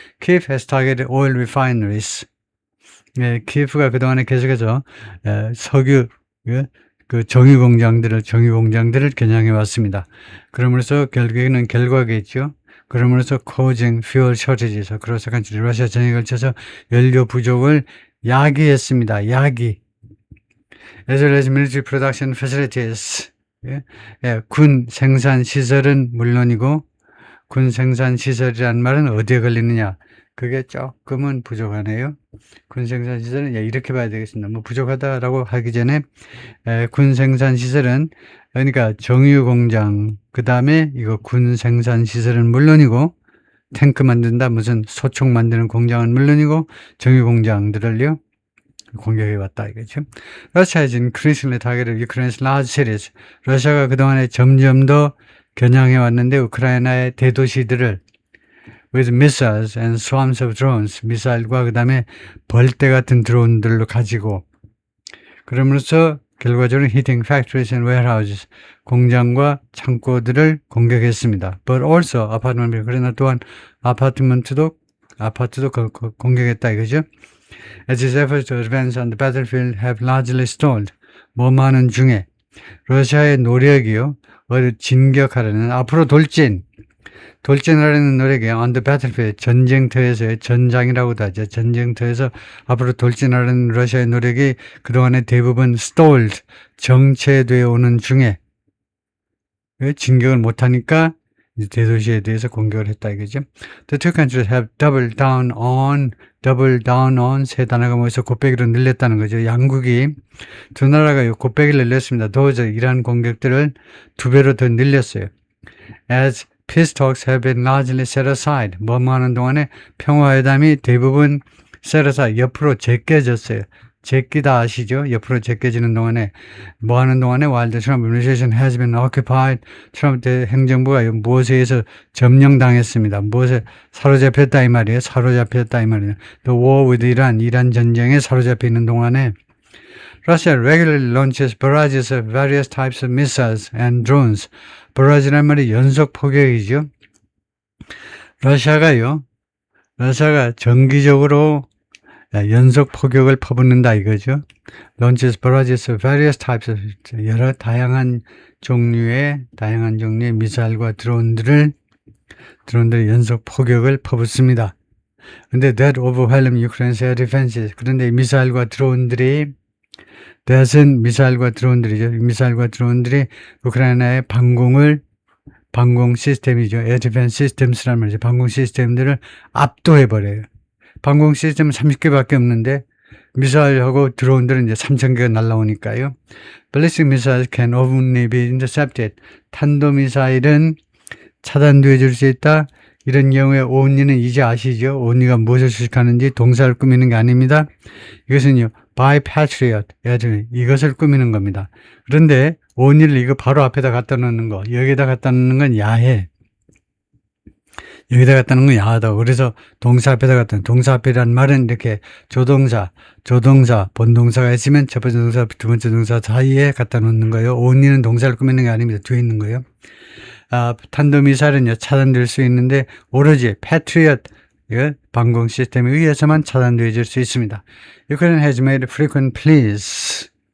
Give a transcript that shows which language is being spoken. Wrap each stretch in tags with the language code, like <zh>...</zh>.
<en>Kyiv has targeted oil refineries.</en> <ko>키예프가 그동안에 계속해서 석유 정유 공장들을 겨냥해 왔습니다. 그러면서 결국에는 결과겠죠. 그러면서</ko> <en>causing fuel shortages.</en> <ko>그래서 러시아 전쟁에 걸쳐서 연료 부족을 야기했습니다.</ko> <en>As well as military production facilities.</en> <ko>군 생산 시설은 물론이고 군 생산 시설이란 말은 어디에 걸리느냐? 그게 조금은 부족하네요. 군 생산 시설은 이렇게 봐야 되겠습니다. 부족하다라고 하기 전에 군 생산 시설은 그러니까 정유 공장 그다음에 이거 군 생산 시설은 물론이고 탱크 만든다 무슨 소총 만드는 공장은 물론이고 정유 공장들을요. 공격해 왔다 이거죠.</ko> <en>Russia has increasingly targeted Ukraine's large cities.</en> <ko>러시아가 그동안에 점점 더 겨냥해 왔는데 우크라이나의 대도시들을</ko> <en>with missiles and swarms of drones,</en> <ko>미사일과 그다음에 벌떼 같은 드론들로 가지고 그러면서 결과적으로</ko> <en>hitting factories and warehouses,</en> <ko>공장과 창고들을 공격했습니다.</ko> <en>But also apartment,</en> <ko>그러나 또한 아파트도 공격했다 이거죠.</ko> <en>As its efforts to advance on the battlefield have largely stalled.</en> <ko>머무하는 중에 러시아의 노력이요. 진격하려는 앞으로 돌진하려는 노력이</ko> <en>on the battlefield,</en> <ko>전쟁터에서의 전장이라고도 하죠. 전쟁터에서 앞으로 돌진하려는 러시아의 노력이 그동안에 대부분 stalled, 정체되어 오는 중에 진격을 못하니까 대도시에 대해서 공격을 했다 이거죠.</ko> <en>The two countries have doubled down on</en> <ko>세 단어가 모여서 곱빼기로 늘렸다는 거죠. 양국이 두 나라가 곱빼기를 늘렸습니다. 도저히 이러한 공격들을 2배로 더 늘렸어요. As</ko> <en>peace talks have been largely set aside.</en> <ko>뭐뭐 하는 동안에 평화회담이 대부분</ko> <en>set aside,</en> <ko>옆으로 제껴졌어요. 제끼다 아시죠? 옆으로 제껴지는 동안에 뭐 하는 동안에</ko> <en>while the Trump administration has been occupied,</en> <ko>트럼프 행정부가 무엇에 의해서 점령당했습니다. 무엇에 사로잡혔다 이 말이에요. 사로잡혔다 이 말이에요.</ko> <en>The war with Iran,</en> <ko>이란 전쟁에 사로잡혀 있는 동안에</ko> <en>Russia regularly launches barrages of various types of missiles and drones.</en> <ko>barrage란 말이 연속 포격이죠. 러시아가 정기적으로 연속 포격을 퍼붓는다 이거죠.</ko> <en>launches barrages of various types of</en> <ko>여러 다양한 종류의 미사일과 드론들을 연속 포격을 퍼붓습니다. 근데</ko> <en>that overwhelm Ukraine's air defenses.</en> <ko>그런데 미사일과 드론들이 that은 미사일과 드론들이죠. 미사일과 드론들이 우크라이나의 방공 시스템이죠. 에어 디펜스 시스템스란 말이죠. 방공 시스템들을 압도해버려요. 방공 시스템은 30개밖에 없는데 미사일하고 드론들은 이제 3,000개가 날라오니까요.</ko> <en>Ballistic missiles can only be intercepted.</en> <ko>탄도미사일은 차단되어 줄 수 있다. 이런 경우에 only는 이제 아시죠? only가 무엇을 수식하는지 동사를 꾸미는 게 아닙니다. 이것은요.</ko> <en>by patriot.</en> <ko>이것을 꾸미는 겁니다. 그런데 only를 이거 바로 앞에다 갖다 놓는 거. 여기다 갖다 놓는 건 야해. 여기다 갖다 놓는 건 야하다고. 그래서 동사 앞에다 갖다 놓는 동사 앞이란 말은 이렇게 조동사, 본동사가 있으면 첫 번째 동사, 두 번째 동사 사이에 갖다 놓는 거예요. only는 동사를 꾸미는 게 아닙니다. 뒤에 있는 거예요. 탄도미사일은요, 차단될 수 있는데, 오로지 패트리엇, 방공 시스템에 의해서만 차단되어질 수 있습니다.</ko> <en>Ukraine has made frequent pleas.</en>